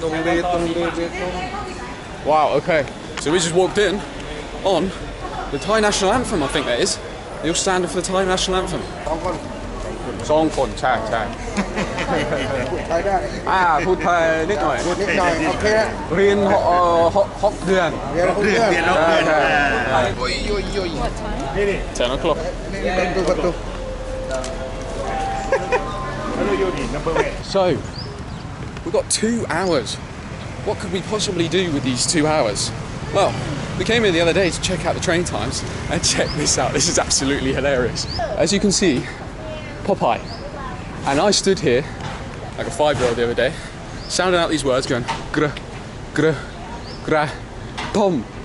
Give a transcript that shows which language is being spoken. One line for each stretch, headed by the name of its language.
English: ตรงเบตง Wow, okay. So we just walked in on the Thai national anthem, I think that is. The all standard for the Thai national anthem.
Thai: สองคนใช่ใช่พูดไทยนิดหน่อยนิดหน่อยโอเคเรียน6 เดือนเรียน6 เดือนใช่โอ้ย
English: 10 o'clock So we've got 2 hours. What could we possibly do with these 2 hours? Well, we came in the other day to check out the train times and check this out. This is absolutely hilarious. As you can see, Popeye. And I stood here, like a 5-year-old the other day, sounding out these words going, gra, gra, gra, tom.